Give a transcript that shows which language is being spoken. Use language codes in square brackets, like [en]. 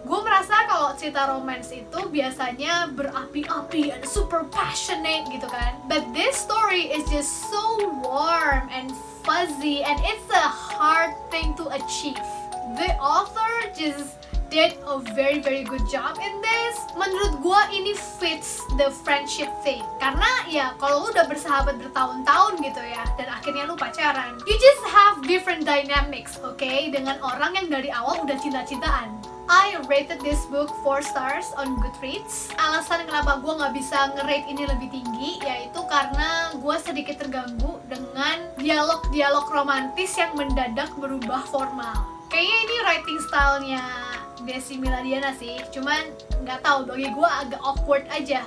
[id] Gue merasa kalau cerita romance itu biasanya berapi-api [en] and super passionate [id] gitu kan, [en] but this story is just so warm and fuzzy and it's a hard thing to achieve. The author just did a very good job in this. [id] Menurut gue ini [en] fits the friendship thing, [id] karena ya kalau lu udah bersahabat bertahun-tahun gitu ya dan akhirnya lu pacaran, [en] you just have different dynamics, okay, [id] dengan orang yang dari awal udah cinta-cintaan. [en] I rated this book 4 stars on Goodreads. [id] Alasan kenapa gue gak bisa nge-rate ini lebih tinggi yaitu karena gue sedikit terganggu dengan dialog-dialog romantis yang mendadak berubah formal. Kayaknya ini writing stylenya Desi Miladiana sih, cuman nggak tahu, bagi gue agak awkward aja.